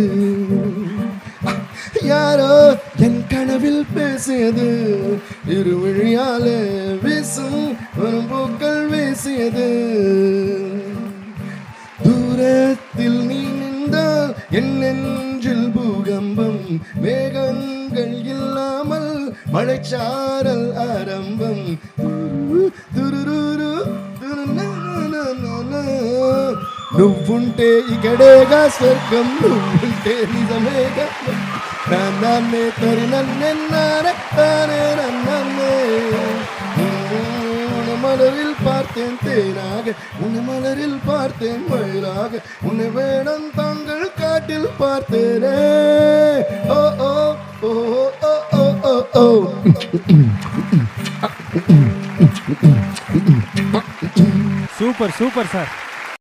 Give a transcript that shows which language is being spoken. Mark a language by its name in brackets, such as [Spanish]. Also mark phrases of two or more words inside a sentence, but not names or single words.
[Tamil] யாரோ என் கனவில் பேசியது, இருவழியாலே வீசும் வரும் பூக்கள் வீசியது. தூரத்தில் நீ நின்றால் என் நெஞ்சில் பூகம்பம், மேகங்கள் இல்லாமல் மழைச்சாரல் ஆரம்பம். [Telugu] துருரு నువ్వుంటే ఇక్కడేగా స్వర్గం, నువ్వుంటే నిజమేగా నన్నే తరి నన్నెన్నారే తానే నన్నే. உன்னை மலரில் பார்த்தேன் தேனாக, உன்னை மலரில் பார்த்தேன் மயிலாக, உன்னை வேடம் தங்கள் காட்டில் பார்த்தேனே. ஓ ஓ ஓ ஓ ஓ ஓ [Tamil] சூப்பர் சூப்பர் சார்.